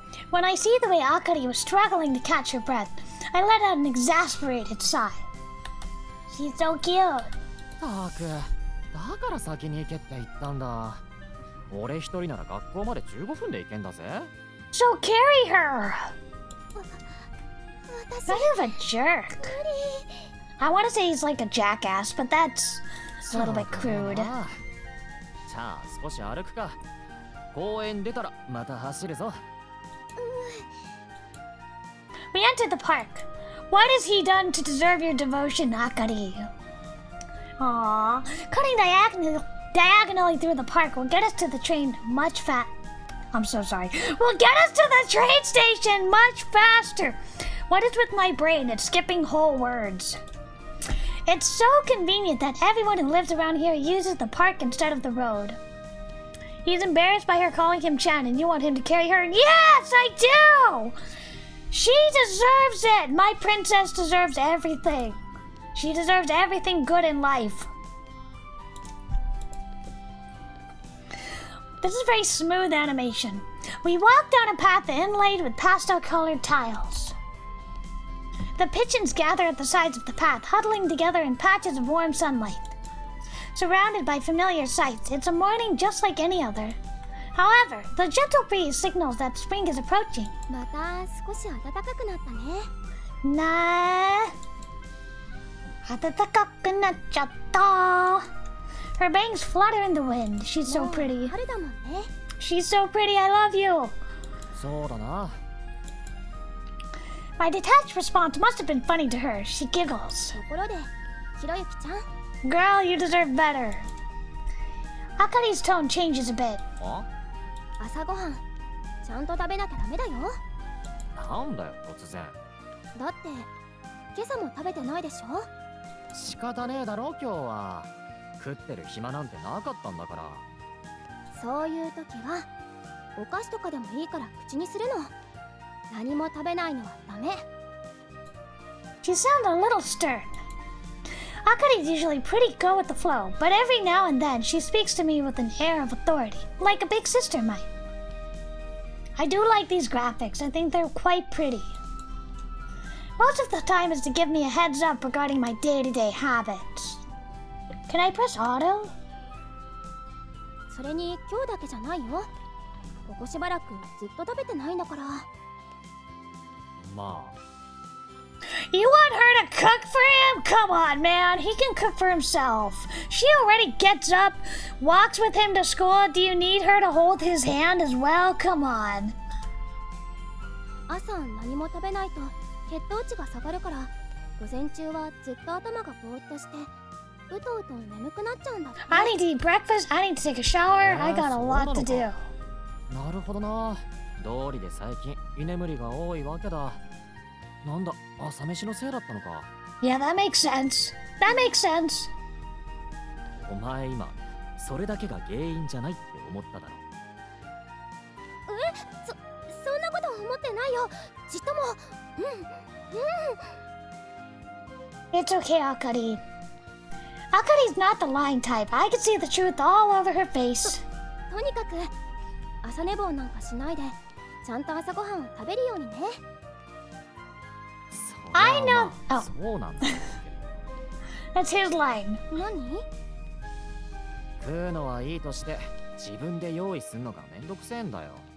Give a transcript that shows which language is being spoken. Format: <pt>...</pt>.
<en>When I see the way Akari was struggling to catch her breath, I let out an exasperated sigh. She's so cute.</en> <ja>たく、だから先に行けって言ったんだ。俺一人なら学校まで15分で行けんだぜ。</ja> <en>So carry her.</en> <ja>私</ja> <en>Kind of a jerk. I want to say he's like a jackass, but that's a little bit crude.</en> <ja>じゃあ少し歩くか。公園出たらまた走るぞ。</ja> <en>We entered the park. What has he done to deserve your devotion, Akari? Aww. Cutting diagonally through the park will get us to the train much I'm so sorry. Will get us to the train station much faster. What is with my brain? It's skipping whole words. It's so convenient that everyone who lives around here uses the park instead of the road. He's embarrassed by her calling him Chan and you want him to carry her. Yes, I do! She deserves it! My princess deserves everything. She deserves everything good in life. This is very smooth animation. We walk down a path inlaid with pastel-colored tiles. The pigeons gather at the sides of the path, huddling together in patches of warm sunlight. Surrounded by familiar sights, it's a morning just like any other. However, the gentle breeze signals that spring is approaching.</en> <ja>また少し暖かくなったね。 Nah. 暖かくなっちゃった.</ja> <en>Her bangs flutter in the wind. She's so pretty.</en> <ja>春だもんね。</ja> <en>She's so pretty, I love you.</en> <ja>そうだな。</ja> <en>My detached response must have been funny to her. She giggles.</en> <ja>ところで、ひろゆきちゃん。</ja> <en>Girl, you deserve better. Akari's tone changes a bit.</en> <ja>朝ごはん、ちゃんと食べなきゃダメだよ。なんだよ突然。だって今朝も食べてないでしょ。仕方ねえだろ今日は。食ってる暇なんてなかったんだから。そういう時はお菓子とかでもいいから口にするの。何も食べないのはダメ。</ja> <en>She sounds a little stern. Akari's usually pretty go with the flow, but every now and then she speaks to me with an air of authority, like a big sister might. I do like these graphics. I think they're quite pretty. Most of the time is to give me a heads up regarding my day-to-day habits. Can I press auto?</en> <ja>それに今日だけじゃないよ。ここしばらくずっと食べてないんだから。まあ</ja> <en>You want her to cook for him? Come on, man. He can cook for himself. She already gets up, walks with him to school. Do you need her to hold his hand as well? Come on.</en> <ja>朝何も食べないと血糖値が下がるから、午前中はずっと頭がぼーっとして、うとうと眠くなっちゃうんだって。</ja> <en>I need to eat breakfast. I need to take a shower. I got a lot to do.</en> <ja>なるほどな。道理で最近居眠りが多いわけだ。なんだ、朝飯のせいだったのか。</ja> <en>Yeah, that makes sense. That makes sense.</en> <ja>お前今それだけが原因じゃないって思っただろ。そんなこと思ってないよ。ちっとも。</ja> <en>It's okay, Akari. Akari's not the lying type. I can see the truth all over her face.</en> <ja>とにかく朝寝坊なんかしないで、ちゃんと朝ごはんを食べるようにね。</ja> <en>I know.</en> <ja>まあそうなんだ。</ja> <en>That's his line.</en> <ja>何？食うのはいいとして自分で用意すんのがめんどくせえんだよ。</ja>